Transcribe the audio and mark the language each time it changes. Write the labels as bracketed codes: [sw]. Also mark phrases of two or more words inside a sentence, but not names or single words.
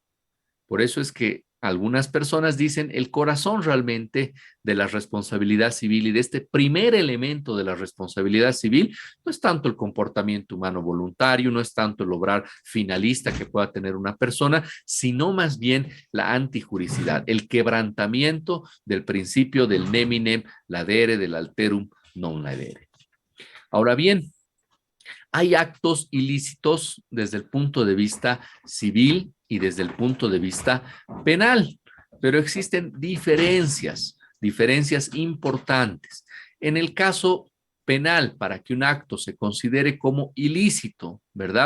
[es] Por eso es que algunas personas dicen el corazón realmente de la responsabilidad civil y de este primer elemento de la responsabilidad civil no es tanto el comportamiento humano voluntario, no es tanto el obrar finalista que pueda tener una persona, sino más bien la antijuricidad, el quebrantamiento del principio del [la] neminem ladere, [es] del [la] alterum non ladere. [es] Ahora bien, hay actos ilícitos desde el punto de vista civil y desde el punto de vista penal, pero existen diferencias importantes. En el caso penal, para que un acto se considere como ilícito, ¿verdad?